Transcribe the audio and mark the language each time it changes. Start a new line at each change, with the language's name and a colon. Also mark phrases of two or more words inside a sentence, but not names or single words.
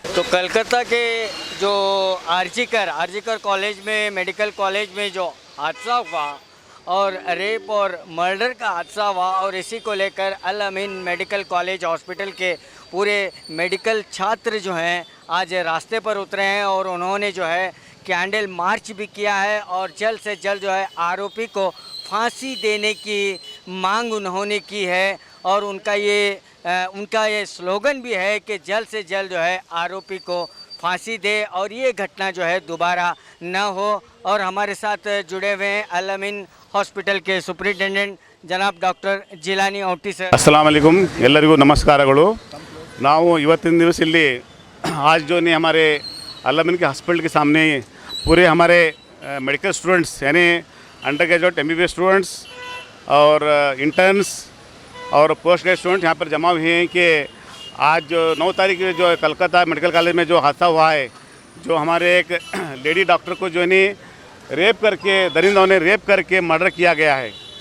Hindi: कलकत्ता के जो आरजीकर कॉलेज में,
English: medical college
Hindi: में जो हादसा हुआ और रेप और मर्डर का हादसा हुआ, और इसी को लेकर अल अमीन मेडिकल कॉलेज हॉस्पिटल के पूरे मेडिकल छात्र जो हैं आज रास्ते पर उतरे हैं और उन्होंने जो है
English: candle march
Hindi: भी किया है और जल्द से जल्द जो है आरोपी को फांसी देने की मांग उन्होंने की है। और उनका ये स्लोगन भी है कि जल्द से जल्द जो है आरोपी को फांसी दे और ये घटना जो है दोबारा न हो। और हमारे साथ जुड़े हुए हैं अल अमीन हॉस्पिटल के सुपरिटेंडेंट जनाब डॉक्टर ಜಿಲಾನಿ ಔಟಿ ಸರ್।
Arabic: السلام عليكم,
Kannada: ಎಲ್ಲರಿಗೂ ನಮಸ್ಕಾರಗಳು। ನಾವು ಇವತ್ತಿನ ದಿವಸ ಇಲ್ಲಿ
Hindi: आज जो ने हमारे अल अमीन के हॉस्पिटल के सामने पूरे हमारे
English: medical students
Hindi: यानी
English: under graduate MBBS students
Hindi: और इंटर्न्स और
English: post graduate student
Hindi: यहाँ पर जमा हुए हैं कि आज जो 9 तारीख जो कलकत्ता मेडिकल कॉलेज में जो हादसा हुआ है, जो हमारे एक
English: lady doctor
Hindi: को जो नहीं रेप करके दरिंदों ने रेप करके मर्डर किया गया है।